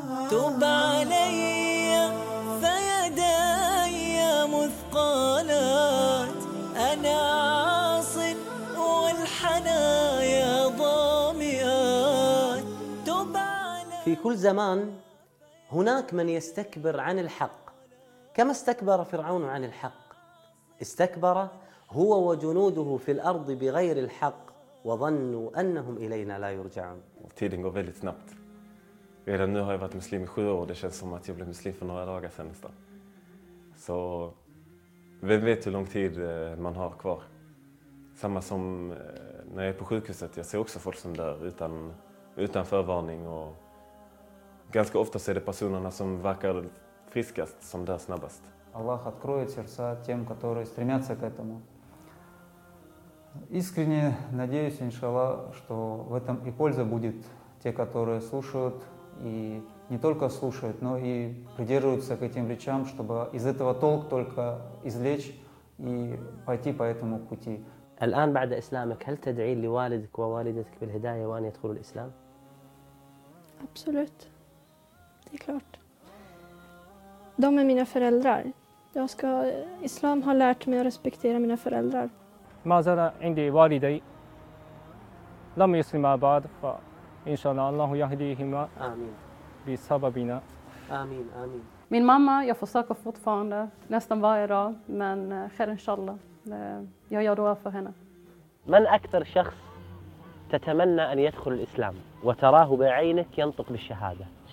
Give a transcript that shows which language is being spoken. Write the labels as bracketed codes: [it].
[ar] تب علي فيداي مثقالات، أنا عاص والحنايا ضامئات. تب علي. في كل زمان هناك من يستكبر عن الحق، كما استكبر فرعون عن الحق، استكبر هو وجنوده في الأرض بغير الحق وظنوا أنهم إلينا لا يرجعون. [sv] Tiden går väldigt snabbt. Redan nu har jag varit muslim i 7 år. Det känns som att jag blev muslim för några dagar sedan nästan. Så vem vet hur lång tid man har kvar. Samma som när jag är på sjukhuset. Jag ser också folk som dör utan förvarning. Och ganska ofta är det personerna som verkar friskast som dör snabbast. [ru] Allah откроет сердца тем, которые стремятся к этому. Искренне надеюсь, иншаллах, что в этом и польза будет те, которые слушают. И не только слушают, но и придерживаются к этим речам, чтобы из этого толк только извлечь и пойти по этому пути. [ar] الآن بعد إسلامك هل تدعين لوالدك ووالدتك بالهداية وأن يدخلوا الإسلام؟ [sv] Absolut. Det är klart. De är mina föräldrar. Jag ska Islam har lärt mig att respektera mina föräldrar. [ar] ما زال عندي والدي لم يسلم بعد ف إن شاء الله الله يهديهما آمين بسببنا آمين آمين. [sv] Min mamma, jag försöker fortfarande nästan varje dag, men sker inshallah. Jag gör dua för henne. [ar] من أكثر شخص تتمنى أن يدخل الإسلام وتراه بعينك ينطق بالشهادة؟